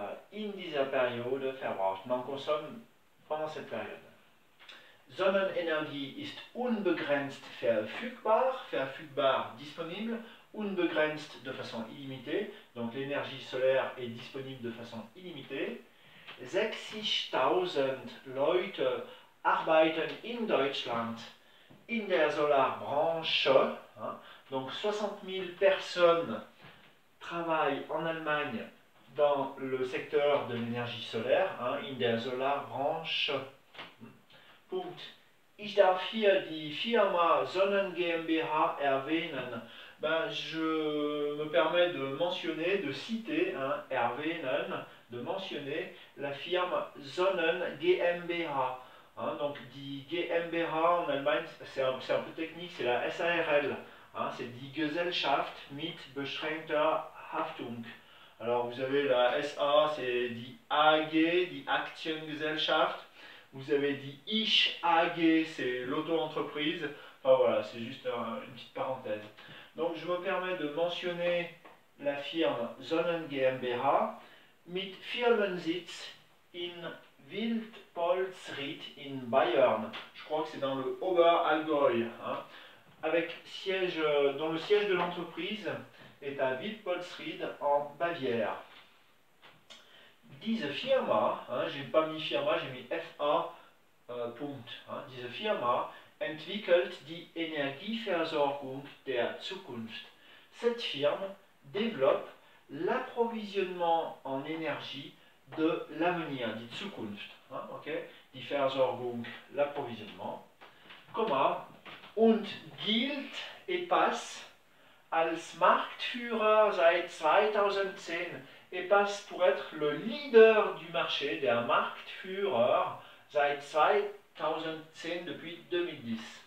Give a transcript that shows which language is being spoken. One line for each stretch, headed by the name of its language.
German: In dieser Periode verbraucht.
French: Man consomme pendant cette période.
German: Sonnenenergie ist unbegrenzt verfügbar, verfügbar
French: disponible, unbegrenzt de façon illimitée, donc l'énergie solaire est disponible de façon illimitée.
German: 60.000 Leute arbeiten in Deutschland in der Solarbranche,
French: hein, donc 60 000 personnes travaillent en Allemagne dans le secteur de l'énergie solaire, hein,
German: in der Solarbranche. Punkt. Ich darf hier die Firma Sonnen GmbH erwähnen.
French: Ben, je me permets de mentionner, de citer, hein, erwähnen, de mentionner la firme Sonnen GmbH. Hein, donc, die GmbH en Allemagne, c'est un peu technique, c'est la SARL. Hein, c'est die Gesellschaft mit beschränkter Haftung. Alors, vous avez la SA, c'est die AG, die Aktiengesellschaft. Vous avez dit Ich AG, c'est l'auto-entreprise. Enfin voilà, c'est juste une petite parenthèse. Donc je me permets de mentionner la firme Sonnen GmbH
German: mit Firmensitz in Wildpolsried in Bayern.
French: Je crois que c'est dans le Oberallgäu. Hein, avec siège, dont le siège de l'entreprise est à Wildpolsried en Bavière.
German: Diese Firma,
French: hein, j'ai pas mis Firma, j'ai mis FA, Punkt.
German: Hein, diese Firma entwickelt die Energieversorgung der Zukunft.
French: Cette firme développe l'approvisionnement en énergie de l'avenir, die Zukunft. Hein, okay?
German: Die Versorgung, l'approvisionnement. Und gilt
French: et passe
German: als Marktführer seit 2010
French: et passe pour être le leader du marché, der Marktführer,
German: seit 2010,
French: depuis 2010.